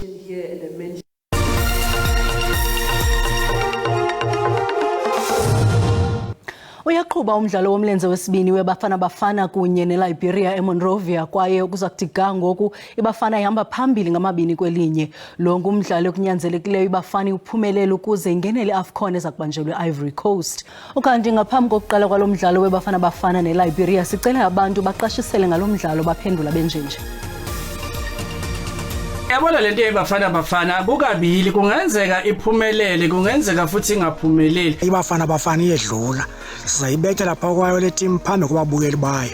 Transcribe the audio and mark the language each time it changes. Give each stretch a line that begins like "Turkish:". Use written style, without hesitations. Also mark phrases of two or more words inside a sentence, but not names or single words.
Xhosa: Uyaqhuba umdlalo womlenze wesibini weBafana Bafana kunye neLiberia eMonrovia kwaye kuza kuthi ga ngoku iBafana ihamba phambili ngamabini kwelinye. Lo ngumdlalo okunyanzelekileyo iBafana uphumelele ukuze ingenele AFCON eza kubanjelwe Ivory Coast. Ukanti ngaphambi kokuqala kwalo mdlalo weBafana Bafana neLiberia sicele abantu baqashisele ngalomdlalo baphendula benjenje. Yabona lento yeBafana Bafana kukabili, kungenzeka iphumelele kungenzeka futhi ingaphumeleli.
Zulu: iBafana Bafana iyedlula sizayibetha lapha kwayo le team phambi kwababukeli bayo.